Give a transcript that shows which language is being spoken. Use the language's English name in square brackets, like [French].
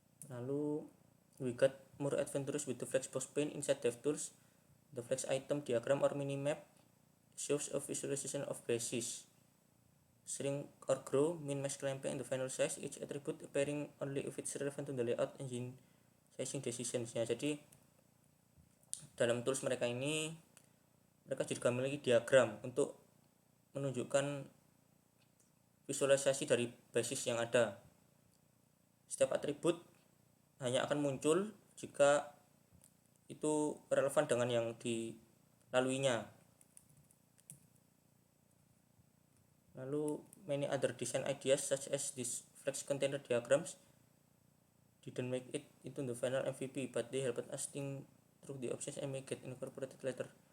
[Indonesian] Lalu [English] we got more adventurous with the flexbox pane inside DevTools. The flex item diagram or minimap shows a visualization of basis, shrink or grow, min, max, clamping, and the final size. Each attribute appearing only if it's relevant to the layout engine sizing decisions. [Indonesian] Ya, jadi dalam tools mereka ini mereka juga memiliki diagram untuk menunjukkan visualisasi dari basis yang ada. Setiap atribut hanya akan muncul jika itu relevan dengan yang dilaluinya. Lalu [English] many other design ideas such as this flex container diagrams didn't make it into the final MVP, but they helped us think through the options and make it incorporated later.